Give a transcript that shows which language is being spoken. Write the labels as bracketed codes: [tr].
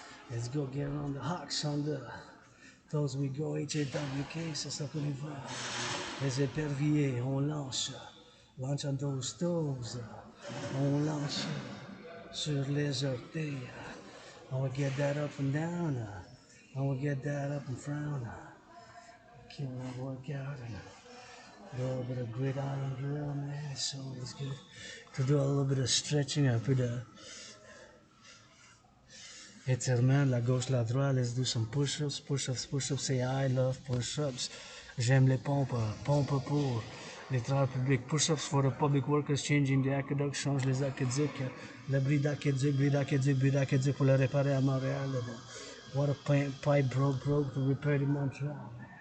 [en] Let's go get on the hawks on the those we go HAWK, [fr] c'est ça qu'on y va. Les éperviers, on lance [en] on those toes, [fr] on lance sur les orteils. [en] I will get that up and down, I will get that up and frown. killing that workout and a little bit of gridiron drill, man. It's always good to do a little bit of stretching. [fr] Un peu de étirement, la gauche, la droite. [en] Let's do some push-ups, push-ups, push-ups. Say I love push-ups. [fr] J'aime les pompes, pompes pour les travailleurs publics. [en] Push-ups for the public workers, changing the aqueduct, [fr] change les aqueducs. Le bris d'aqueduc pour le réparer à Montréal. [en] What a pipe broke to repair in Montreal.